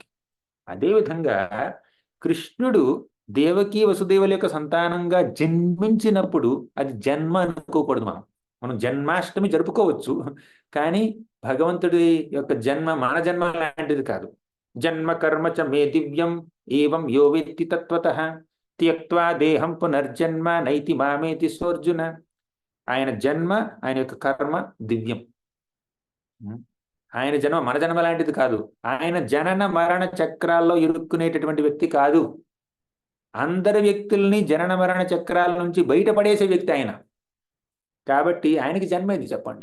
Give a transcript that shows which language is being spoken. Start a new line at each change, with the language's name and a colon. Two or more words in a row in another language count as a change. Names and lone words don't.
Telugu: అదేవిధంగా కృష్ణుడు దేవకి వసుదేవుల యొక్క సంతానంగా జన్మించినప్పుడు అది జన్మ అనుకోకూడదు. మనం జన్మాష్టమి జరుపుకోవచ్చు, కానీ భగవంతుడి యొక్క జన్మ మన జన్మ లాంటిది కాదు.
Sanskrit: జన్మ కర్మ చ మే దివ్యం ఏవం యో వేత్తి తత్వతః త్యక్త్వా దేహం పునర్జన్మ నైతి మామేతి సోర్జున.
Telugu: ఆయన జన్మ, ఆయన యొక్క కర్మ దివ్యం. ఆయన జన్మ మన జన్మ లాంటిది కాదు. ఆయన జనన మరణ చక్రాల్లో ఇరుక్కునేటటువంటి వ్యక్తి కాదు. అందరి వ్యక్తుల్ని జనన మరణ చక్రాల నుంచి బయటపడేసే వ్యక్తి ఆయన. కాబట్టి ఆయనకి జన్మ ఇది చెప్పండి.